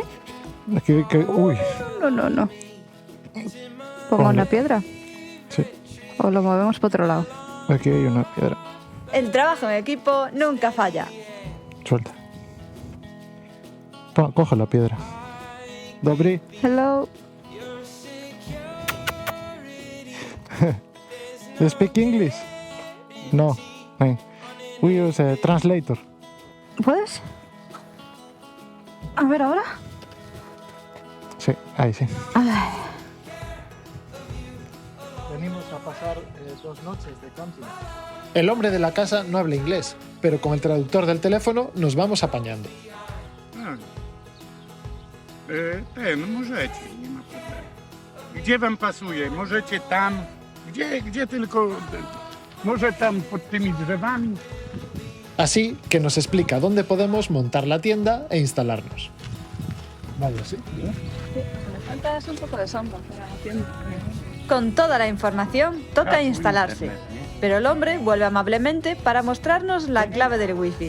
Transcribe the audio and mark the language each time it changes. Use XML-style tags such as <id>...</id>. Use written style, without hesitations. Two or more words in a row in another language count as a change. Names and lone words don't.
<es>Aquí, uy, No. ¿Pongo Ponle. una piedra? sí, ¿O lo movemos para otro lado? aquí hay una piedra. El trabajo en equipo nunca falla. Suelta. Coge la piedra.</es> <pl>Dobry.</pl> <en>Hello. You speak English? No. We use a translator.</en> <es>¿Puedes? A ver ahora. Sí, ahí sí. Ay, Venimos a pasar 2 noches de camping. El hombre de la casa no habla inglés, pero con el traductor del teléfono nos vamos apañando.</es> <pl>Możecie, nie ma problemu. Gdzie wam pasuje? Możecie tam, gdzie tylko, może tam pod tymi drzewami.</pl> <es>Así que nos explica dónde podemos montar la tienda e instalarnos. Vale, sí. me falta un poco de sombra para la tienda. Con toda la información, toca instalarse. Pero el hombre vuelve amablemente para mostrarnos la clave del wifi.</es>